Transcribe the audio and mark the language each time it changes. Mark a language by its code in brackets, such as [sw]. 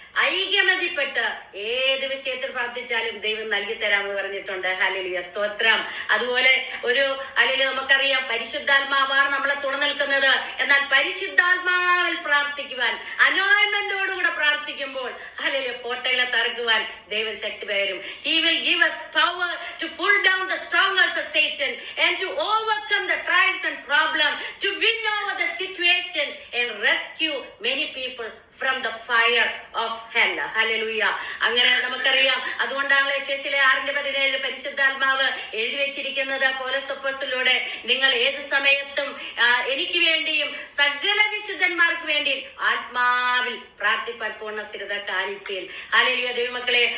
[ml] ഐക്യമതിപ്പെട്ട് ഏത് വിഷയത്തിൽ പ്രാർത്ഥിച്ചാലും ദൈവം നൽകി തരാമെന്ന് പറഞ്ഞിട്ടുണ്ട്. ഹല്ലേലൂയ, സ്തോത്രം. അതുപോലെ ഒരു അല്ലെങ്കിൽ നമുക്കറിയാം പരിശുദ്ധാത്മാവാണ് നമ്മളെ തുണനിൽക്കുന്നത്. എന്നാൽ പരിശുദ്ധാത്മാവിൽ പ്രാർത്ഥിക്കുവാൻ, അനോയിന്റ്മെന്റോടുകൂടെ പ്രാർത്ഥിക്കുമ്പോൾ ഹല്ലേലൂയ കോട്ടകളെ തകർക്കുവാൻ ദൈവം ശക്തി പകരും. [en] He will give us power to pull down the strongholds of Satan and to overcome the trials and problems, to win over the situation and rescue many people from the fire of hell. [ml] Hallelujah. അങ്ങനെ നമുക്കറിയാം. അതുകൊണ്ടാണ് എഫെസ്യരിലെ 6:17 പരിശുദ്ധാത്മാവ് എഴുതി വെച്ചിരിക്കുന്നത് പൗലോസ് അപ്പോസ്തലനോട്, നിങ്ങൾ ഏത് സമയത്തും എനിക്ക് വേണ്ടിയും സകല വിശുദ്ധന്മാർക്ക് വേണ്ടിയും ആത്മാവിൽ പ്രാർത്ഥിപ്പാൻ പൂർണ്ണ സ്ഥിരത കാണിപ്പീൻ. ഹല്ലേലൂയ ദൈവമക്കളെ.